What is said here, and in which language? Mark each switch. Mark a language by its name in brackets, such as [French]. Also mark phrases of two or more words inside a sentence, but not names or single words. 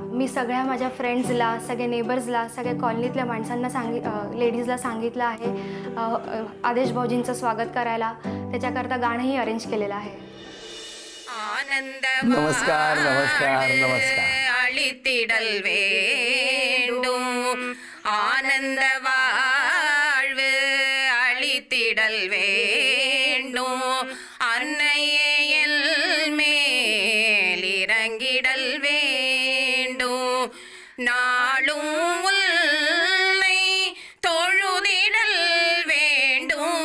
[Marathi] मी सगळ्या माझ्या फ्रेंड्सला, सगळे नेबर्सला, सगळ्या कॉलनीतल्या माणसांना लेडीजला सांगितलं आहे आदेश भाऊजींचं स्वागत करायला. त्याच्याकरता गाणंही अरेंज केलेलं आहे. नमस्कार नमस्कार नमस्कार. [Tamil] अळितिडल வேண்டும் ஆனந்த வாழ்வு அளித்திடல் வேண்டும் அன்னையே மேல் இறங்கிடல் வேண்டும் நாளும் உன்னை தொழுதிடல் வேண்டும்